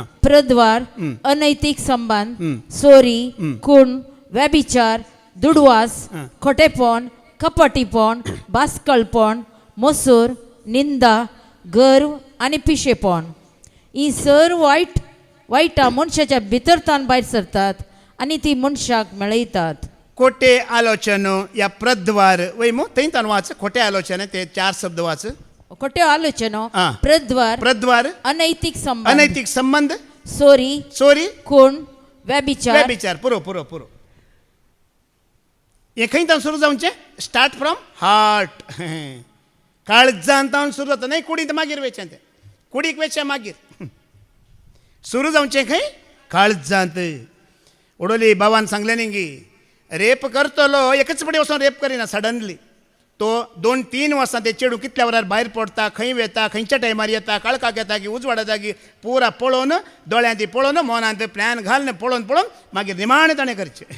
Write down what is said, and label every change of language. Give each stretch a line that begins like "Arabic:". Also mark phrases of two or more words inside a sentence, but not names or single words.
Konkani: प्रद्वार अनैतिक संबंध चोरी खूण व्यभिचार दुडवास खोटेपण कपटीपण बासकळपण मसूर निंदा गर्व आनी पिशेपण ही सर वायटा मनशाच्या भितरतान भायर सरतात आनी ती मनशाक मेळयतात. खोटे आलोचनो या प्रद्वार वय मग थंय वाच खोटे आलोचना ते 4 शब्द वाच. खोट्यो आलोचनो हां. प्रद्वार अनैतिक संबंध अनैतिक संबंध चोरी खूण व्यभिचार व्यभिचार पुरो हे खंयच्यान सुरू जावचे
English: start from heart
Konkani: काळजांतावन सुरू जाता नाही कुडींत मागीर वेचें तें कुडीक वेचें मागीर सुरू जावचें खंय काळजांत. उडोली बाबान सांगलें न्ही गी रेप करतलो एकच पडी वचून रेप करिना सडनली तो 2-3 वर्सां ते चेडूं कितल्या वरार भायर पडटा खंय वेता खंयच्या टायमार येता काळखाक येता की उजवाड येता की पुरा पळोवन दोळ्यांत पळोवन मनांत प्लॅन घालून पळोवन मागीर निमाणे ताणें करचें.